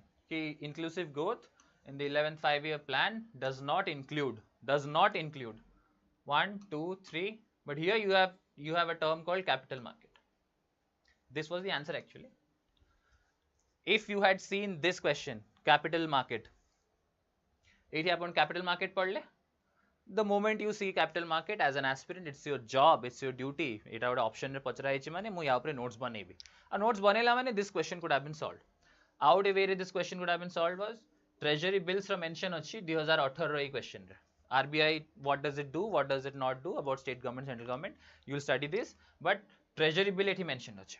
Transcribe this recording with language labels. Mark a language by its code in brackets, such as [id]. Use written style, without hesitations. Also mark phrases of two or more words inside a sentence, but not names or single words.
[en] Ki inclusive growth in the 11th 5-year plan does not include 1, 2, 3, but here you have a term called capital market. This was the answer actually. If you had seen this question, capital market, [or] ଏଠି ଆପଣ [en] capital market padle, the moment you see capital market as an aspirant, it's your job, it's your duty. [or] ଏଠା ଗୋଟେ option ରେ ପଚରା ହେଇଛି ମାନେ ମୁଁ ଯା ଉପରେ notes ବନେଇବି. ଆ notes ବନେଇଲା ମାନେ [en] this question could have been solved. Out a way this question could have been solved was treasury bills [or] ro mention achi 2018 ro ei question re. [en] RBI, what does it do, what does it not do about state government, central government, you will study this, but treasury bill ethi mentioned achi.